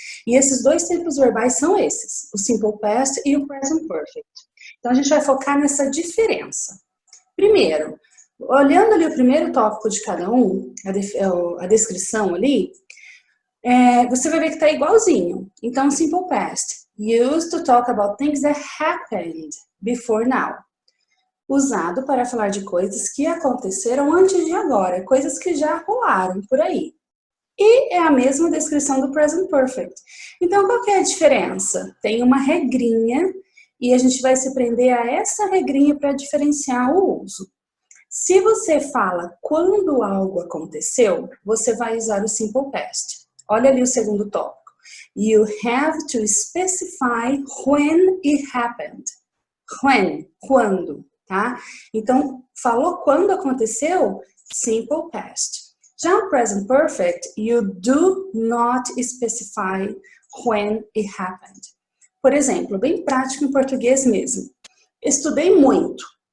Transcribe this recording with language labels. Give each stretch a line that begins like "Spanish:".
Portuguese: E esses dois tempos verbais são esses, o Simple Past e o Present Perfect. Então, a gente vai focar nessa diferença. Primeiro, olhando ali o primeiro tópico de cada um, a descrição ali, você vai ver que está igualzinho.
English: Então, Simple Past, used to talk about things that happened before now.
Portuguese: Usado para falar de coisas que aconteceram antes de agora, coisas que já rolaram por aí. E é a mesma descrição do Present Perfect. Então, qual que é a diferença? Tem uma regrinha e a gente vai se prender a essa regrinha para diferenciar o uso. Se você fala quando algo aconteceu, você vai usar o Simple Past. Olha ali o segundo tópico.
English: You have to specify when it happened.
Portuguese: When, quando, tá? Então, falou quando aconteceu, Simple Past.
English: Já o Present Perfect, you do not specify when it happened.
Portuguese: Por exemplo, bem prático em português mesmo. Estudei muito.